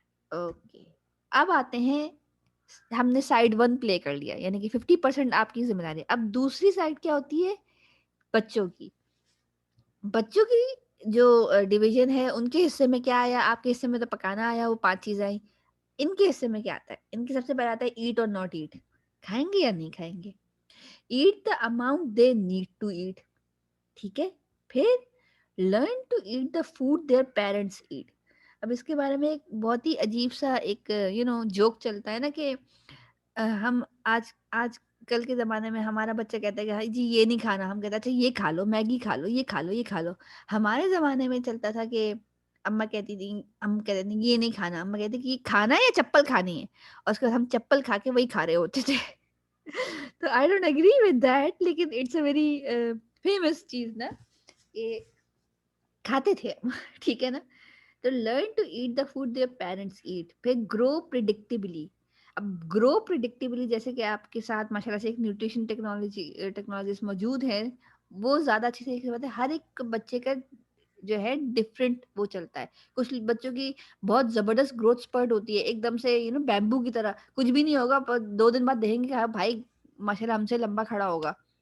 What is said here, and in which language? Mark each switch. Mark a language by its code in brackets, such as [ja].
[ur] Okay, اب آتے ہیں, ہم نے سائڈ 1 پلے کر لیا یعنی کہ 50% آپ کی ذمہ داری. اب دوسری سائڈ کیا ہوتی ہے؟ بچوں کی. بچوں کی جو ڈویژن ہے ان کے حصے میں کیا آیا, آپ کے حصے میں تو پکانا آیا, وہ 5 چیزیں آئی. ان کے حصے میں کیا آتا ہے؟ ان کے سب سے پہلے آتا ہے [en] eat اور not eat, [ur] کھائیں گے یا نہیں کھائیں گے. [en] eat the amount they need to eat, [ur] ٹھیک ہے. [en] پھر learn to eat the food their parents eat. [ur] اب اس کے بارے میں ایک بہت ہی عجیب سا ایک جوک چلتا ہے نا کہ ہم آج کل کے زمانے میں ہمارا بچہ کہتا ہے کہ ہائی جی یہ نہیں کھانا, ہم کہتے ہیں اچھا یہ کھا لو, میگی کھا لو, یہ کھا لو, یہ کھا لو. ہمارے زمانے میں چلتا تھا کہ اماں کہتی تھی, ہم کہتے تھے یہ نہیں کھانا, اماں کہتی کہ یہ کھانا ہے یا چپل کھانی ہے, اور اس کے بعد ہم چپل کھا کے وہی کھا رہے ہوتے تھے. تو [en] I don't agree with that, [ur] لیکن [en] it's a very famous [ur] چیز نا, کہ کھاتے تھے ہم. ٹھیک ہے نا. [en] تو learn to eat the food their parents eat. پھر grow predictably. [ur] اب گرو پریڈکٹیبلی جیسے کہ آپ کے ساتھ ماشاء اللہ سے ایک نیوٹریشن ٹیکنالوجسٹ موجود ہے, وہ زیادہ اچھی طریقے سے بات ہے. ہر ایک بچے کا جو ہے ڈفرینٹ وہ چلتا ہے. کچھ بچوں کی بہت زبردست گروتھ اسپرٹ ہوتی ہے, ایک دم سے بیمبو کی طرح, کچھ بھی نہیں ہوگا پر 2 دن بعد دیکھیں گے کہ ہاں بھائی ماشاء اللہ ہم سے لمبا کھڑا ہوگا.